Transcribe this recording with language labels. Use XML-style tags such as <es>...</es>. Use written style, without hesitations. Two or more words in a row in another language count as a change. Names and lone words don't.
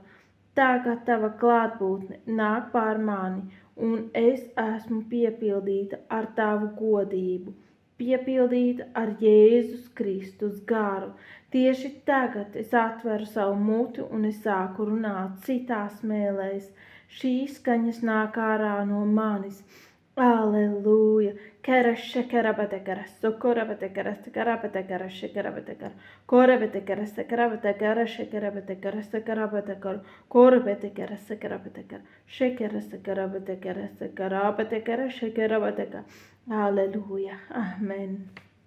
<lv>Tagad Tava klātbūtne nāk pār mani, un es esmu piepildīta ar Tavu godību, piepildīta ar Jēzus Kristus garu. Tieši tagad es atveru savu muti un es sāku runāt citās mēlēs. Šīs skaņas nāk ārā no manis. Aleluja! Kerashe karabatekara, sokorabatekara, sekarabatekara, shekarabatekara, korabatekara, sekarabatekara, shekarabatekara, sekarabatekara, korabatekara, sekarabatekara, shekara, sekarabatekara, sekarabatekara, shekarabatekara. Aleluja! Amen!</lv>